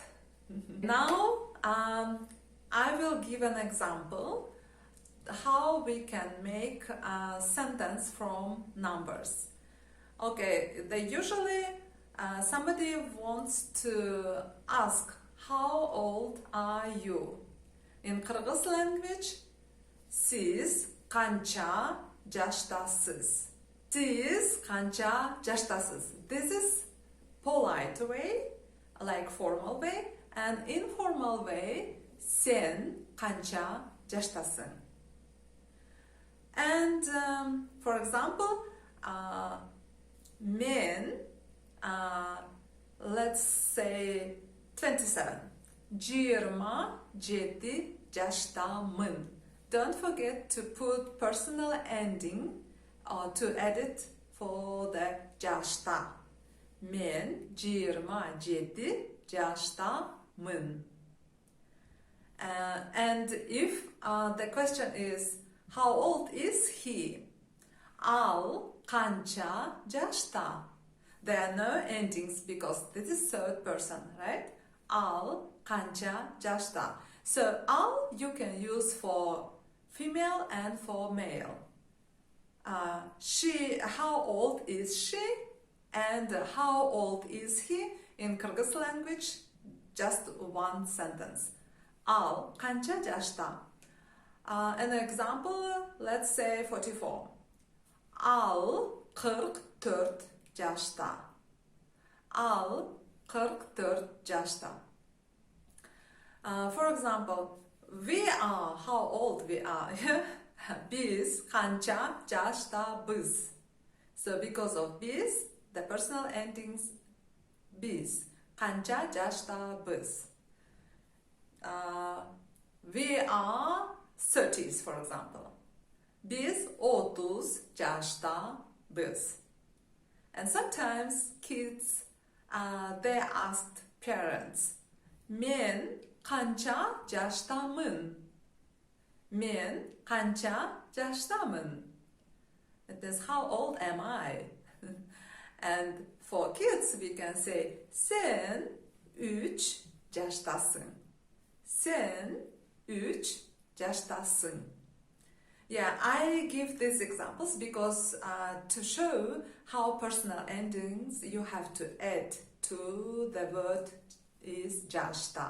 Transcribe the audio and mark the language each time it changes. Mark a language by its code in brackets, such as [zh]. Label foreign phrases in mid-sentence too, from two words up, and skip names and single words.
[en] Now I will give an example how we can make a sentence from numbers. Okay, they usually somebody wants to ask, how old are you? In Kyrgyz language, [ky] сиз канча жаштасыз. Сиз канча жаштасыз. [en] This is polite way, like formal way, and informal way, [ky] сен канча жаштасың. [en] And for example, men, let's say 27. [ky] 27 жаштамын. [en] Don't forget to put personal ending or to edit for the жашта. [ky] Мен 27 жаштамын. [en] And if the question is, how old is he? [ky] Ал канча жашта? [en] There are no endings because this is third person, right? [ky] Ал канча жашта. [en] So ал you can use for female and for male. How old is she? And how old is he? In Kyrgyz language, just one sentence. [ky] Ал канча жашта? [en] An example, let's say 44. [ky] Ал 44 жашта. Ал 44 жашта. [en] For example, we are, how old we are. [ky] Biz канча жаштабыз. [en] So because of biz, the personal endings biz. [ky] Канча жаштабыз. [en] We are 30s, for example. [ky] Biz 30 жаштабыз. [en] And sometimes kids, they asked parents, [ky] мен канча жаштамын? Men канча жаштамын? [en] It is, how old am I? And for kids, we can say, [ky] sen 3 жаштасың. Sen 3 жаштасың. [en] Yeah, I give these examples because to show how personal endings you have to add to the word is jashta.